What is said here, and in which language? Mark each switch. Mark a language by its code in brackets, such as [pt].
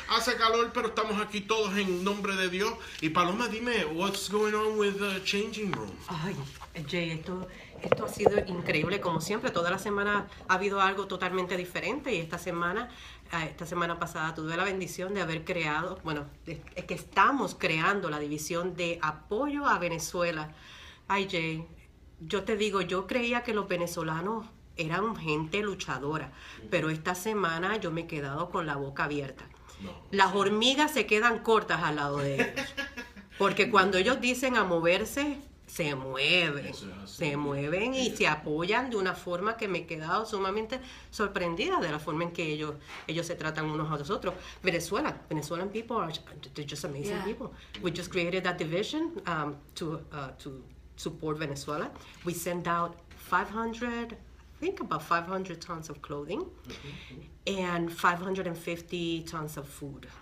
[es] Hace calor, pero estamos aquí todos en nombre de Dios. Y Paloma, dime, [en] what's going on with the changing room? [es] Ay, Jay, esto ha sido increíble. Como siempre, toda la semana ha habido algo totalmente diferente. Y esta semana pasada tuve la bendición de haber creado, es que estamos creando la división de apoyo a Venezuela. Ay, Jay, yo te digo, yo creía que los venezolanos eran gente luchadora, pero esta semana yo me he quedado con la boca abierta. Las hormigas se quedan cortas al lado de ellos, porque cuando ellos dicen a moverse, se mueven y se apoyan de una forma que me he quedado sumamente sorprendida de la forma en que ellos se tratan unos a los otros. [en] Venezuelan people they're just amazing people. We just created that division to support Venezuela. We sent out 500 tons of clothing and 550 tons of food.